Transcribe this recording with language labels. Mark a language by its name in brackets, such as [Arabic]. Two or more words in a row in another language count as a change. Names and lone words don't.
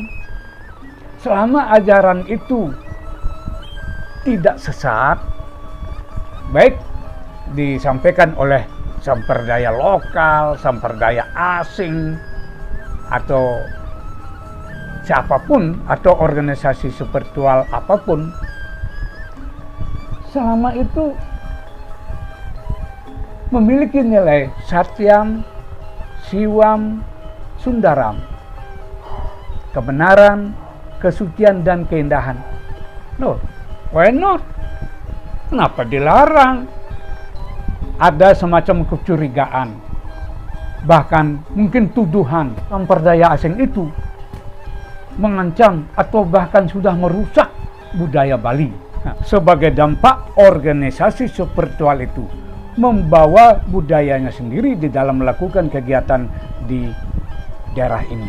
[Indonesian] Selama ajaran itu tidak sesat, baik disampaikan oleh samperdaya lokal, samperdaya asing, atau siapapun, atau organisasi spiritual apapun, selama itu memiliki nilai [Sanskrit] सत्यं शिवं सुन्दरम्, [Indonesian] kebenaran, kesucian, dan keindahan. Loh, [English] why not? [Indonesian] Kenapa dilarang? Ada semacam kecurigaan, bahkan mungkin tuduhan samperdaya asing itu mengancam atau bahkan sudah merusak budaya Bali. Nah, sebagai dampak, organisasi spiritual itu membawa budayanya sendiri di dalam melakukan kegiatan di daerah ini.